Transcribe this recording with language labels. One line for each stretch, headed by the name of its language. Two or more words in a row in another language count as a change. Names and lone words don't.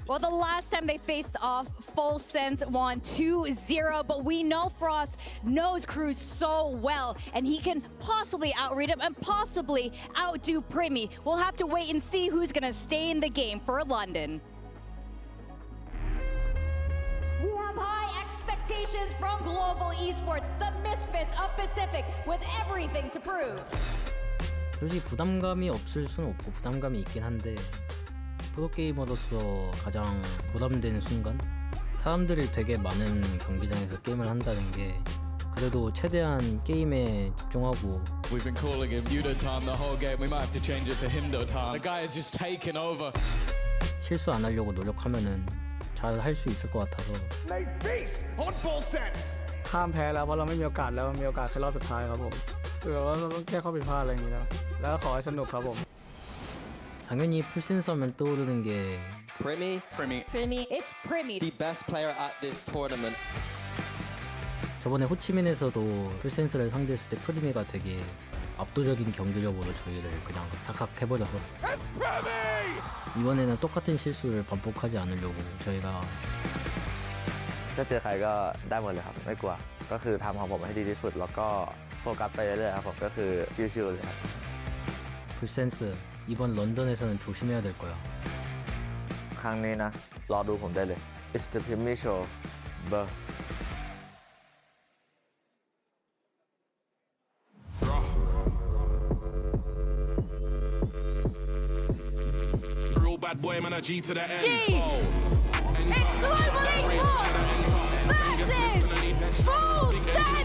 English: Well, the last time they faced off, Full Sense won 2-0, but we know Frost knows Cruz so well, and he can possibly outread him and possibly outdo Primi. We'll have to wait and see who's going to stay in the game for London. We have high expectations from Global Esports, the misfits of Pacific, with everything to prove.
Korean: 솔직히 부담감이 없을 수는 없고 부담감이 있긴 한데 프로게이머로서 가장 부담되는 순간? 사람들이 되게 많은 경기장에서 게임을 한다는 게 그래도 최대한 게임에 집중하고
English: We've been calling him Yudo time the whole game. We might have to change it to Himdo time. The guy has just taken over.
Korean: 실수 안 하려고 노력하면은 잘 할 수 있을 것 같아서
Thai: ห้ามแพ้แล้วเพราะเราไม่มีโอกาสแล้วมีโอกาสแค่รอบสุดท้ายครับผมคือว่าเราต้องแก้ข้อผิดพลาดอะไรอย่างนี้แล้วก็ขอให้สนุกครับผม
Korean: 당연히 풀센서면 떠오르는 게
English: Primi. It's Primi. The best player at this tournament.
Korean: 저번에 호치민에서도 풀센서를 상대했을 때 프리미가 되게 압도적인 경기력으로 저희를 그냥 삭삭 해버려서 이번에는 똑같은 실수를 반복하지 않으려고 저희가
Thai: จะเจอใครก็ได้หมดเลยครับไม่กลัวก็คือทำของผมให้ดีที่สุดแล้วก็โฟกัสไปเรื่อยๆครับผมก็คือชิวๆเลยครับ
Korean: 풀센스 이번 런던에서는 조심해야 될 거야
Thai: ครั้งนี้นะรอดูผมได้เลย
English: It's the Primi Show Birth Real bad boy, man, a G to the end. G! It's Global Esports versus Full Sense!